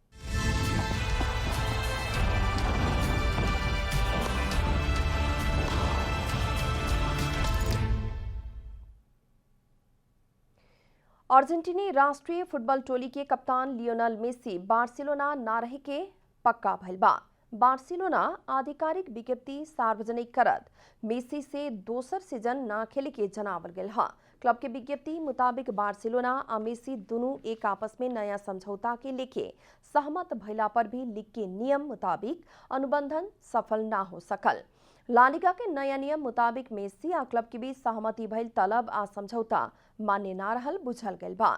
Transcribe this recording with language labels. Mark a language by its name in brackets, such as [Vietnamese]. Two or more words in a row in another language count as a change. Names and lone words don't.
[Bhojpuri] अर्जेंटीनी राष्ट्रीय फुटबॉल टोली के कप्तान लियोनेल मेसी बार्सिलोना ना रहे के पक्का भइल बा। बार्सिलोना आधिकारिक विज्ञप्ति सार्वजनिक करत मेसी से दोसर सीजन ना खेले के जनावल गेल हा। क्लब के विज्ञप्ति मुताबिक बार्सिलोना और मेसी दोनों एक आपस में नया समझौता के लेके सहमत भइला पर भी लीग के नियम मुताबिक अनुबंधन सफल ना हो सकल। ला लीगा के नया नियम मुताबिक मेसी आ क्लब के बीच सहमति भइल तलब आ समझौता मान्य ना रहल बुझल गइल बा।